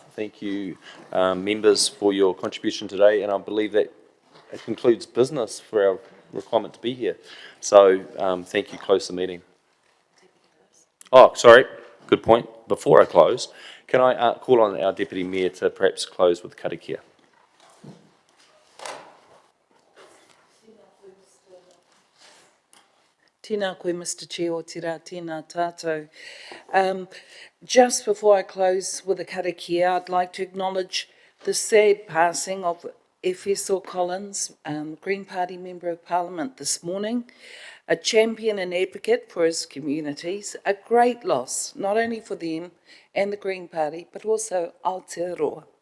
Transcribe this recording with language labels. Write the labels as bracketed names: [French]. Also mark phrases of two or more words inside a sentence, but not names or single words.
[English] Thank you, members, for your contribution today. And I believe that it concludes business for our requirement to be here. So thank you. Close the meeting. Oh, sorry. Good point. Before I close, can I call on our Deputy Mayor to perhaps close with karakia? [Māori] Tēnā koe, [English] Mr Chair, [Māori] o te rā, tēnā tātou. [English] Just before I close with a karakia, I'd like to acknowledge the sad passing of Efeso Collins, Green Party Member of Parliament this morning, a champion and advocate for his communities, a great loss, not only for them and the Green Party, but also Aotearoa.